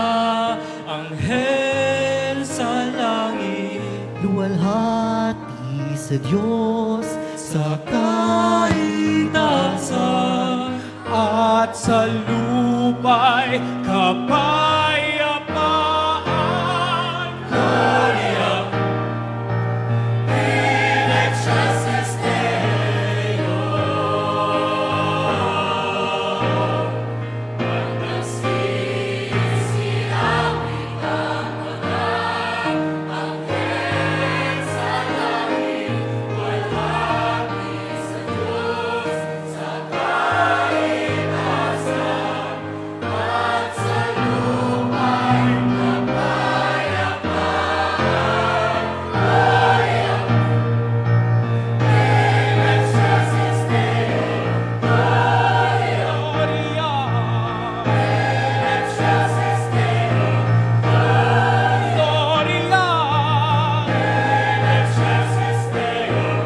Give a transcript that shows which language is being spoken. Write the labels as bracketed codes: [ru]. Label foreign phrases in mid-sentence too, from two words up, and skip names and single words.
[tl] anghel sa langit. luwalhati sa Diyos, sa kaitasan at sa lupa'y kapayapaan. [la] Gloria in excelsis Deo. [tl] At nagsisiyawit ang mga anghel sa langit. Walhati sa Diyos, sa kaitasan at sa lupa'y kapayapaan. [la] Gloria in excelsis Deo. Gloria in excelsis Deo. Gloria in excelsis Deo.